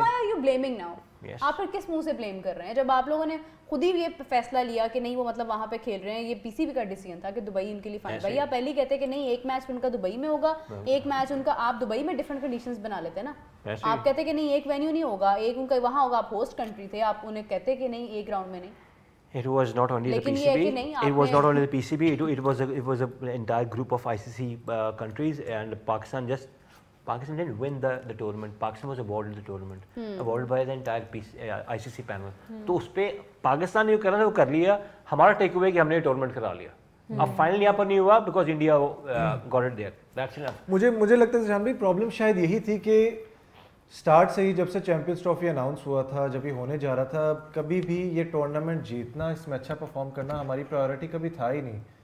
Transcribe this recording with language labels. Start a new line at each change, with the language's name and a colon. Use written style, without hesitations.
English: why are you blaming now,
Urdu: آپ پھر کس منہ سے بلیم کر رہے ہیں جب آپ لوگوں نے خود ہی یہ فیصلہ لیا کہ نہیں وہ مطلب وہاں پہ کھیل رہے ہیں. یہ پی سی بی کا ڈیسیژن تھا کہ دبئی ان کے لیے فائن. بھائی آپ پہلے ہی کہتے کہ نہیں ایک میچ ان کا دبئی میں ہوگا, ایک میچ ان کا آپ دبئی میں ڈفرنٹ کنڈیشنز بنا لیتے نا. آپ کہتے کہ نہیں ایک وینیو نہیں ہوگا, ایک ان کا وہاں ہوگا, آپ ہوسٹ کنٹری تھے, آپ انہیں کہتے کہ نہیں ایک گراؤنڈ میں نہیں.
English: It was not only the PCB. It was not only the PCB. It was an entire group of ICC countries, and Pakistan didn't win the tournament. Pakistan was awarded the tournament, awarded by the entire ICC panel.
Urdu: تو اس پہ پاکستان نے جو کرنا تھا وہ کر لیا. ہمارا ٹیک اوے کہ ہم نے ٹورنامنٹ کرا لیا. اب فائنل یہاں پر نہیں ہوا
English: because India got it there. That's enough.
Urdu: مجھے لگتا ہے جہاں بھی پرابلم شاید یہی تھی کہ اسٹارٹ سے ہی جب سے چیمپئنز ٹرافی اناؤنس ہوا تھا, جب یہ ہونے جا رہا تھا, کبھی بھی یہ ٹورنامنٹ جیتنا, اس میں اچھا پرفارم کرنا ہماری پرائیورٹی کبھی تھا ہی نہیں.